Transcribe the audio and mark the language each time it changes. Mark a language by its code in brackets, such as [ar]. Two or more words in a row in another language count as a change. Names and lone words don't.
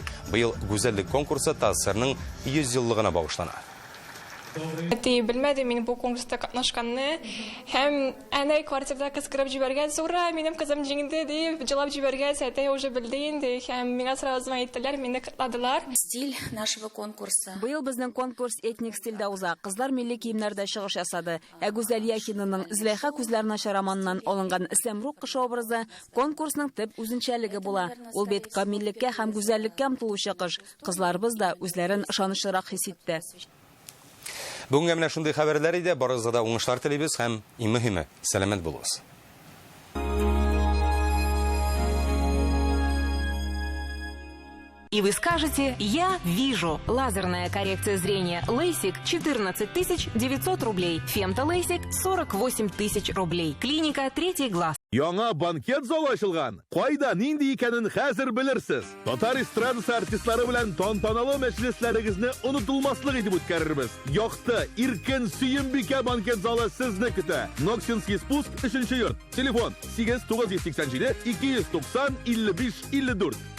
[tt] Быел гүзәллек конкурсы ТАССРның 100 еллыгына багышлана. Әти белмәде мин бу конкурста катнашканны. Һәм әнә квартирада кычкырып җибәргән, "Зура, минем кызым җиңде" дип җылап җибәргән. Әтәй уже белде инде. Һәм миңа сразу әйттеләр, мине кытладылар. [ru] Стиль нашего конкурса. [tt] Быел безнең конкурс этник стильдә уза. Кызлар милли киемнәрдә чыгыш ясады. Гүзәл Яхинаның Зләйха күзләр начар романынан алынган Сәмрук кыш образы конкурсның төп үзенчәлеге була. Ул бит камиллеккә һәм гүзәллеккә омтылучы кыш. Кызларыбыз да үзләрен ышанычлырак хис итте. Бүгенге менә шундый хәбәрләр иде. Барыгызга да уңышлар телибез һәм иң мөһиме, сәламәт булыгыз. [ru] И вы скажете: я вижу. Лазерная коррекция зрения LASIK 14 900 рублей. Фемто LASIK 48 000 рублей. Клиника «Третий глаз». [tt] Яңа банкет залы ачылган. Кайда, нинди икәнен хәзер белерсез. Татар эстрадасы артистлары белән тантаналы мәҗлесләрегезне онытылмаслык итеп үткәрербез. Якты, иркен, сөембикә банкет залы сезне көтә. Ноксинский спуск 3-нче йорт. Телефон 8987 290 55 54.